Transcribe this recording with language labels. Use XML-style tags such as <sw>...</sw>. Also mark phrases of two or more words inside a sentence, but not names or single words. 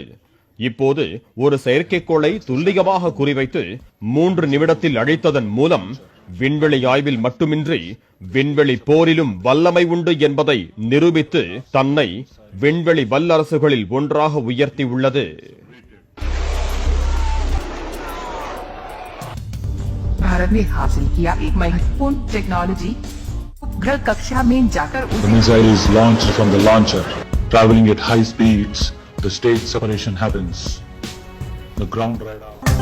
<ta>இப்போது ஒரு செயற்கைக்கோளை துல்லியமாக குறிவைத்து 3 நிமிடத்தில் அழித்ததன் மூலம் விண்வெளி ஆய்வில் மட்டுமின்றி விண்வெளி போரிலும் வல்லமை உண்டு என்பதை நிரூபித்து தன்னை விண்வெளி வல்லரசுகளில் ஒன்றாக உயர்த்தியுள்ளது.</ta> <hi>भारत ने हासिल किया एक महत्वपूर्ण टेक्नोलॉजी उपग्रह कक्षा में जाकर</hi> <en>The missile is launched from the launcher. Traveling at high speeds, the stage separation happens. The ground radar</en>